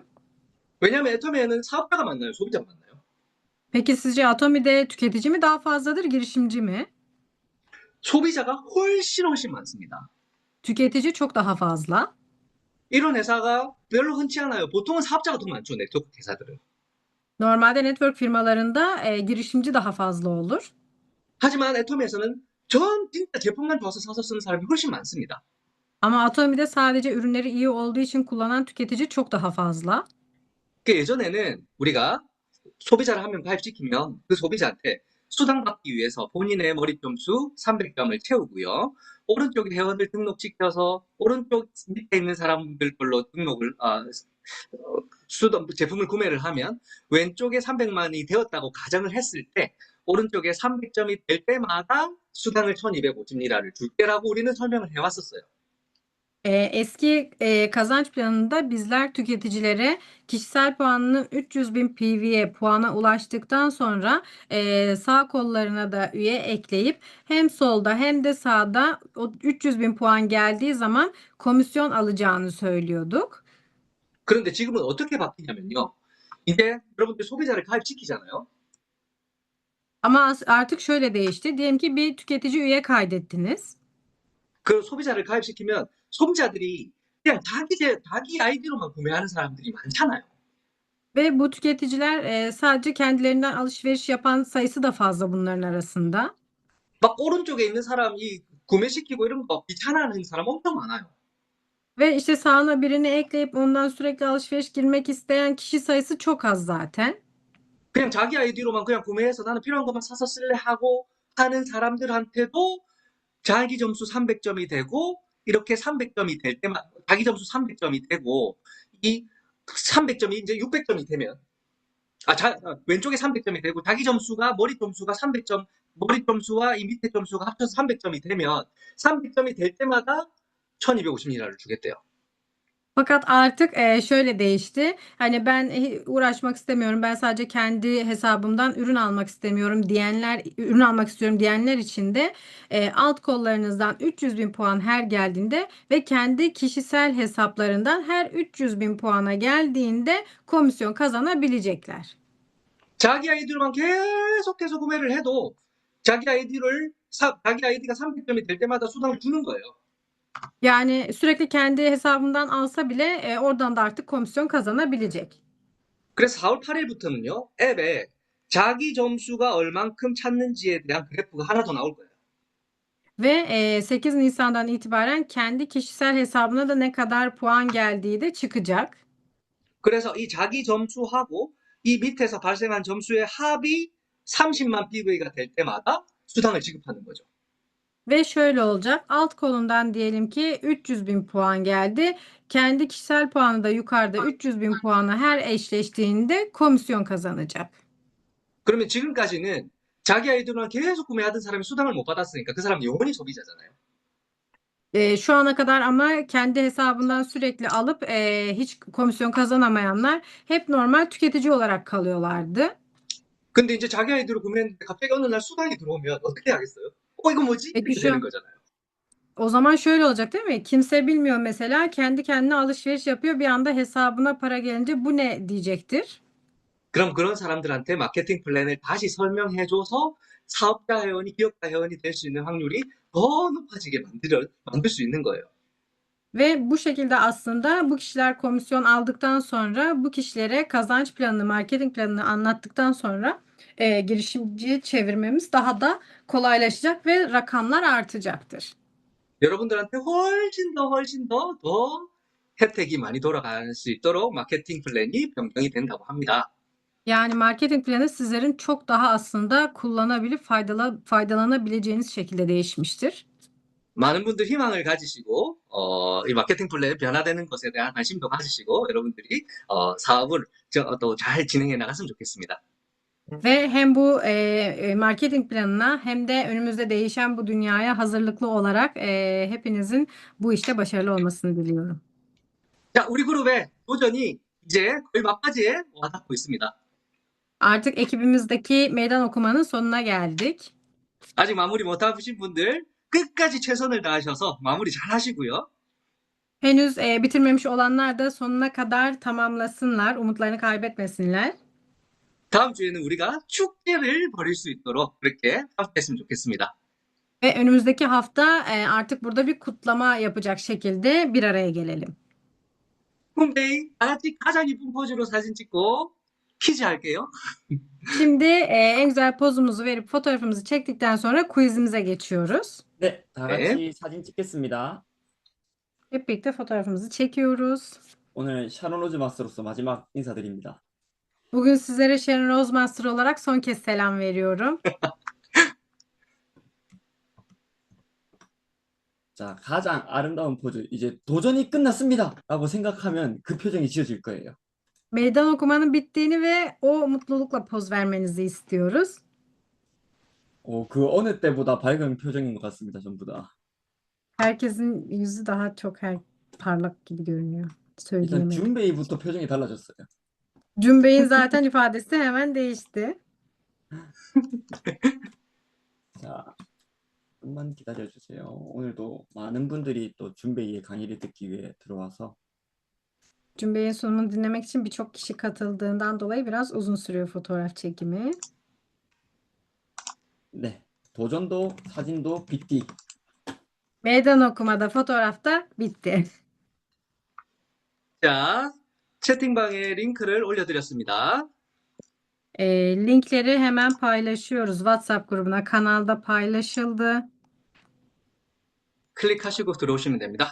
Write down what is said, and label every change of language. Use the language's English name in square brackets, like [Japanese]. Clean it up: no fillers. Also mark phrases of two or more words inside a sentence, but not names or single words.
[Korean] 왜냐하면 애터미에는 사업자가 많나요? 소비자가 많나요? [Turkish] Peki sizce Atomi'de tüketici mi daha fazladır, girişimci mi? [Korean] 소비자가 훨씬 많습니다. [Turkish] Tüketici çok daha fazla. [Korean] 이런 회사가 별로 흔치 않아요. 보통은 사업자가 더 많죠, 네트워크 회사들은. [Turkish] Normalde network firmalarında girişimci daha fazla olur. [Korean] 하지만 애터미에서는 진짜 제품만 좋아서 사서 쓰는 사람이 훨씬 많습니다. [Turkish] Ama Atomi'de sadece ürünleri iyi olduğu için kullanan tüketici çok daha fazla. [Korean] 예전에는 우리가 소비자를 한 명 가입시키면 그 소비자한테 수당받기 위해서 본인의 머릿점수 300점을 채우고요. 오른쪽에 회원을 등록시켜서 오른쪽 밑에 있는 사람들 걸로 제품을 구매를 하면 왼쪽에 300만이 되었다고 가정을 했을 때 오른쪽에 300점이 될 때마다 수당을 1250리라를 줄게라고 우리는 설명을 해왔었어요. [Turkish] Eski kazanç planında bizler tüketicilere kişisel puanının 300 bin PV'ye puana ulaştıktan sonra sağ kollarına da üye ekleyip hem solda hem de sağda o 300 bin puan geldiği zaman komisyon alacağını söylüyorduk. [Korean] 그런데 지금은 어떻게 바뀌냐면요. 이제 여러분들 소비자를 가입시키잖아요. [Turkish] Ama artık şöyle değişti. Diyelim ki bir tüketici üye kaydettiniz. [Korean] 그 소비자를 가입시키면 소비자들이 그냥 자기 아이디로만 구매하는 사람들이 많잖아요. [Turkish] Ve bu tüketiciler sadece kendilerinden alışveriş yapan sayısı da fazla bunların arasında. [Korean] 막 오른쪽에 있는 사람이 구매시키고 이런 거 귀찮아하는 사람 엄청 많아요. [Turkish] Ve işte sağına birini ekleyip ondan sürekli alışveriş girmek isteyen kişi sayısı çok az zaten. [Korean] 그냥 자기 아이디로만 그냥 구매해서 나는 필요한 것만 사서 쓸래 하고 하는 사람들한테도 자기 점수 300점이 되고 이렇게 300점이 될 때만 자기 점수 300점이 되고 이 300점이 이제 600점이 되면 왼쪽에 300점이 되고 자기 점수가 머리 점수가 300점 머리 점수와 이 밑에 점수가 합쳐서 300점이 되면 300점이 될 때마다 1250리라를 주겠대요. [Turkish] Fakat artık şöyle değişti. Hani ben uğraşmak istemiyorum. Ben sadece kendi hesabımdan ürün almak istemiyorum diyenler, ürün almak istiyorum diyenler için de alt kollarınızdan 300 bin puan her geldiğinde ve kendi kişisel hesaplarından her 300 bin puana geldiğinde komisyon kazanabilecekler. [Korean] 자기 아이디로만 계속해서 구매를 해도 자기 아이디가 300점이 될 때마다 수당을 주는 거예요. [Turkish] Yani sürekli kendi hesabından alsa bile oradan da artık komisyon kazanabilecek. [Korean] 그래서 4월 8일부터는요, 앱에 자기 점수가 얼만큼 찾는지에 대한 그래프가 하나 더 나올 거예요. [Turkish] Ve 8 Nisan'dan itibaren kendi kişisel hesabına da ne kadar puan geldiği de çıkacak. [Korean] 그래서 이 자기 점수하고 이 밑에서 발생한 점수의 합이 30만 PV가 될 때마다 수당을 지급하는 거죠. [Turkish] Ve şöyle olacak. Alt kolundan diyelim ki 300 bin puan geldi. Kendi kişisel puanı da yukarıda 300 bin puanla her eşleştiğinde komisyon kazanacak. [Korean] 그러면 지금까지는 자기 아이돌을 계속 구매하던 사람이 수당을 못 받았으니까 그 사람 영원히 소비자잖아요. [Turkish] Şu ana kadar ama kendi hesabından sürekli alıp hiç komisyon kazanamayanlar hep normal tüketici olarak kalıyorlardı. [Korean] 근데 이제 자기 아이돌을 구매했는데 갑자기 어느 날 수당이 들어오면 어떻게 하겠어요? 이거 뭐지? [Turkish] Peki [Korean] 이렇게 되는 [Turkish] şu [Korean] 거잖아요. [Turkish] o zaman şöyle olacak değil mi? Kimse bilmiyor mesela kendi kendine alışveriş yapıyor bir anda hesabına para gelince bu ne diyecektir. [Korean] 그럼 그런 사람들한테 마케팅 플랜을 다시 설명해줘서 사업자 회원이 기업가 회원이 될 수 있는 확률이 더 높아지게 만들 수 있는 거예요. [Turkish] Ve bu şekilde aslında bu kişiler komisyon aldıktan sonra bu kişilere kazanç planını, marketing planını anlattıktan sonra girişimciye çevirmemiz daha da kolaylaşacak ve rakamlar artacaktır. [Korean] 여러분들한테 훨씬 더 혜택이 많이 돌아갈 수 있도록 마케팅 플랜이 변경이 된다고 합니다. [Turkish] Yani marketing planı sizlerin çok daha aslında kullanabilip faydalanabileceğiniz şekilde değişmiştir. [Korean] 많은 분들 희망을 가지시고 이 마케팅 플랜 변화되는 것에 대한 관심도 가지시고 여러분들이 사업을 또 잘 진행해 나갔으면 좋겠습니다. [Turkish] Ve hem bu marketing planına hem de önümüzde değişen bu dünyaya hazırlıklı olarak hepinizin bu işte başarılı olmasını diliyorum. [Korean] 자, 우리 그룹의 도전이 이제 거의 막바지에 와닿고 있습니다. [Turkish] Artık ekibimizdeki meydan okumanın sonuna geldik. [Korean] 아직 마무리 못 하신 분들 끝까지 최선을 다하셔서 마무리 잘 하시고요. [Turkish] Henüz bitirmemiş olanlar da sonuna kadar tamamlasınlar, umutlarını kaybetmesinler. [Korean] 다음 주에는 우리가 축제를 벌일 수 있도록 그렇게 함께 했으면 좋겠습니다. [Turkish] Ve önümüzdeki hafta artık burada bir kutlama yapacak şekilde bir araya gelelim. [Korean] 홈페이 다 같이 가장 이쁜 포즈로 사진 찍고 퀴즈 할게요. [Turkish] Şimdi en güzel pozumuzu verip fotoğrafımızı çektikten sonra quizimize geçiyoruz. [Korean] 네, 다 네. 같이 사진 찍겠습니다. [Turkish] Hep birlikte fotoğrafımızı çekiyoruz. [Korean] 오늘 샤론 로즈 마스터로서 마지막 인사드립니다. [Turkish] Bugün sizlere Sharon Rose Master olarak son kez selam veriyorum. [Korean] 자, 가장 아름다운 포즈. 이제 도전이 끝났습니다. 라고 생각하면 그 표정이 지어질 거예요. [Turkish] Meydan okumanın bittiğini ve o mutlulukla poz vermenizi istiyoruz. [Korean] 그 어느 때보다 밝은 표정인 것 같습니다. 전부 다. [Turkish] Herkesin yüzü daha çok parlak gibi görünüyor. [Korean] 일단 [Turkish] Söyleyemedim. [Korean] 준베이부터 표정이 달라졌어요. [Turkish] Cümbey'in zaten ifadesi hemen değişti. [Korean] 자, 좀만 기다려주세요. 오늘도 많은 분들이 또 준베이의 강의를 듣기 위해 들어와서 [Turkish] Cümbey'in sunumunu dinlemek için birçok kişi katıldığından dolayı biraz uzun sürüyor fotoğraf çekimi. [Korean] 네, 도전도 사진도 비띠. [Turkish] Meydan okumada, fotoğrafta bitti. [Korean] 자, 채팅방에 링크를 올려드렸습니다. [Turkish] Linkleri hemen paylaşıyoruz. WhatsApp grubuna, kanalda paylaşıldı. [Korean] 클릭하시고 들어오시면 됩니다.